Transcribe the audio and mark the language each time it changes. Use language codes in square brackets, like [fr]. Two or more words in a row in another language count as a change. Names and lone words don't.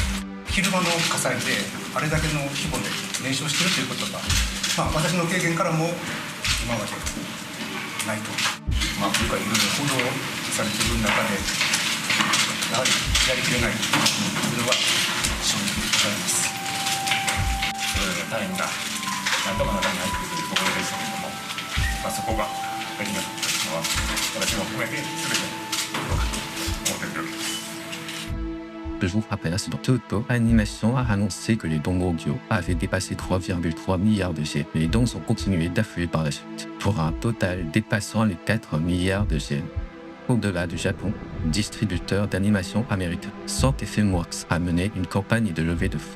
[ja] 昼間の火災であれだけの規模で燃焼しているということが、私の経験からも今までないと、今回いろいろ報道されている中でやはりやりきれないというのは正直ございます。大変な何とかならないというところでしたけれども、そこができなかったのは私も含めて全て思っているわけです。 [fr] Deux jours après l'incident, Toto Animation a annoncé que les dons mondiaux avaient dépassé 3,3 milliards de yens. Les dons ont continué d'affluer par la suite, pour un total dépassant les 4 milliards de yens. Au-delà du Japon, distributeur d'animation américain, Sante Filmworks a mené une campagne de levée de fonds.